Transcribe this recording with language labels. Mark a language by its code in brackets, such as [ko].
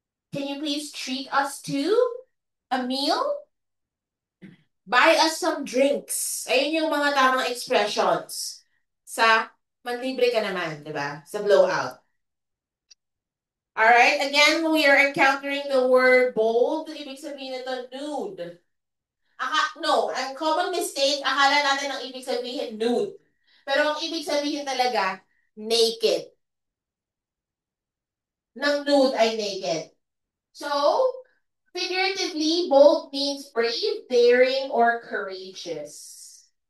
[en] Can you please treat us to a meal? Buy us some drinks. [tl] Ayun yung mga tamang expressions sa manlibre ka naman, di ba? Sa blowout. [en] Alright, again, we are encountering the word bold. [tl] Ibig sabihin nito, nude. No, ang common mistake, akala natin ang ibig sabihin nude. Pero ang ibig sabihin talaga, naked. Ng nude ay naked. [en] So, figuratively, bold means brave, daring, or courageous.